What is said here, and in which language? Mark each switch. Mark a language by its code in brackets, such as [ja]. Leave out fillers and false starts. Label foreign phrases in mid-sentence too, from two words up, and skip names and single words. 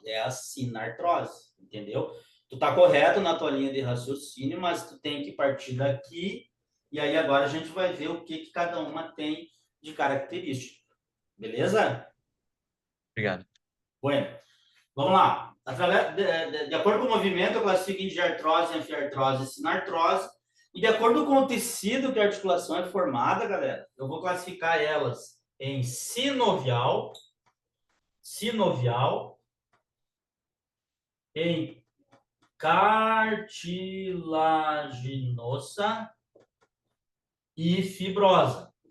[pt] É a sinartrose, entendeu? Tu tá correto na tua linha de raciocínio, mas tu tem que partir daqui e aí agora a gente vai ver o que cada uma tem de característica. Beleza? obrigado. Bueno, vamos lá. De acordo com o movimento, eu classifico em diartrose, anfiartrose e sinartrose. E de acordo com o tecido que a articulação é formada, galera, eu vou classificar elas em sinovial, em cartilaginosa e fibrosa.